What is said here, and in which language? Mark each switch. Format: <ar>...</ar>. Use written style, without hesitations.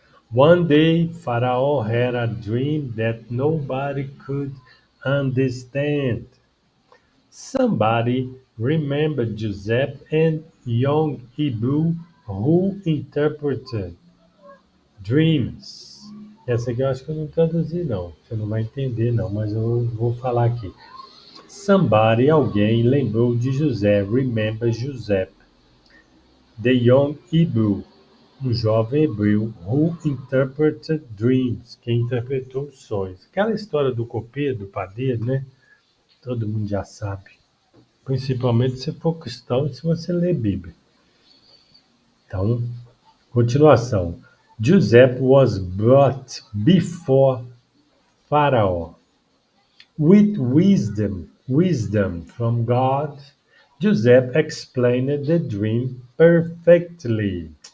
<en>One day, Pharaoh had a dream that nobody could understand. Somebody remembered Joseph and young Hebrew who interpreted dreams.</en> <pt>Essa aqui eu acho que eu não traduzi, não. Você não vai entender, não, mas eu vou falar aqui. Alguém lembrou de José,</pt> <en>remember Joseph, the young Hebrew,</en> <pt>um jovem hebreu,</pt> <en>who interpreted dreams,</en> <pt>que interpretou sonhos. Aquela história do copeiro, do padeiro, né? Todo mundo já sabe. Principalmente se for cristão e se você ler Bíblia. Então, continuação.</pt> <en>Joseph was brought before Pharaoh with wisdom from God. Joseph explained the dream perfectly.</en>